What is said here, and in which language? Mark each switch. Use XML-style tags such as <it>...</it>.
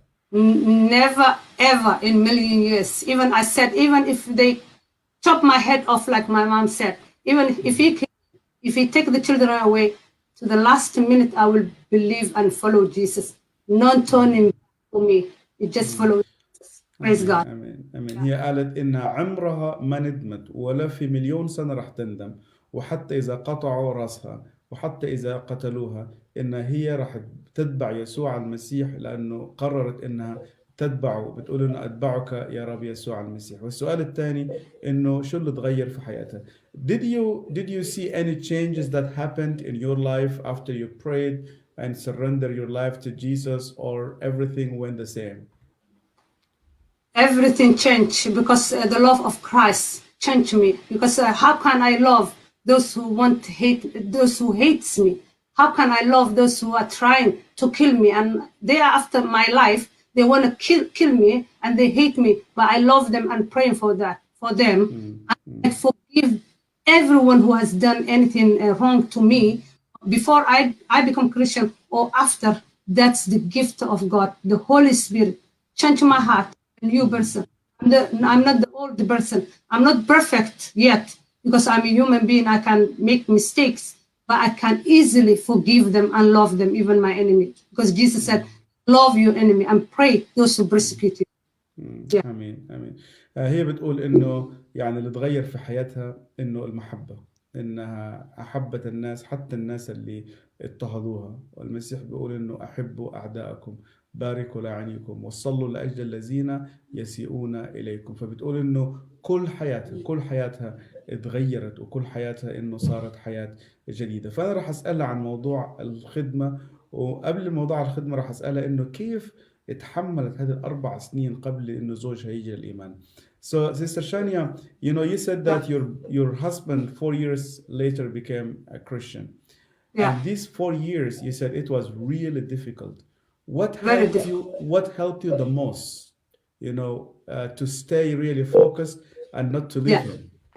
<en>Never ever in million years. Even I said, even if they chop my head off, like my mom said, even if he take the children away, to the last minute I will believe and follow Jesus. Not turning to me. You just follow Jesus. Praise God.</en> <ar>آمين. هي قالت إن عمرها ما ندمت ولا في مليون سنة رح تندم، وحتى إذا قطعوا رأسها وحتى إذا قتلوها إن هي راح تتبع يسوع المسيح، لأنه قررت إنها تتبعه. بتقول إنه أتبعك يا رب يسوع المسيح. والسؤال الثاني إنه شو اللي تغير في حياتها؟</ar> <en>Did you see any changes that happened in your life after you prayed and surrendered your life to Jesus, or everything went the same? Everything changed because the love of Christ changed me. Because how can I love those who those who hates me? How can I love those who are trying to kill me? And they are after my life. They want to kill me and they hate me. But I love them and praying for them. I forgive everyone who has done anything wrong to me, before I become Christian or after, that's the gift of God. The Holy Spirit changed my heart, a new person. I'm not the old person. I'm not perfect yet because I'm a human being. I can make mistakes, but I can easily forgive them and love them, even my enemy. Because Jesus said, love your enemy and pray those who persecute you. Yeah.</en> <ar>امين امين. هي بتقول انه يعني اللي تغير في حياتها انه المحبه، انها احبت الناس حتى الناس اللي اضطهدوها، والمسيح بيقول انه احبوا اعداءكم، باركوا لاعنيكم، وصلوا لاجل الذين يسيئون اليكم. فبتقول انه كل حياتها اتغيرت، وكل حياتها انه صارت حياه جديده. فانا راح اسالها عن موضوع الخدمه، وقبل موضوع الخدمه راح اسالها انه كيف اتحملت هذه الأربع سنين قبل إنه زوجها يجي للإيمان.</ar> <en>So, Sister Shania, you said that your husband 4 years later became a Christian. Yeah. And these 4 years, you said it was really difficult. What Very helped you the most, to stay really focused and not to leave him?</en>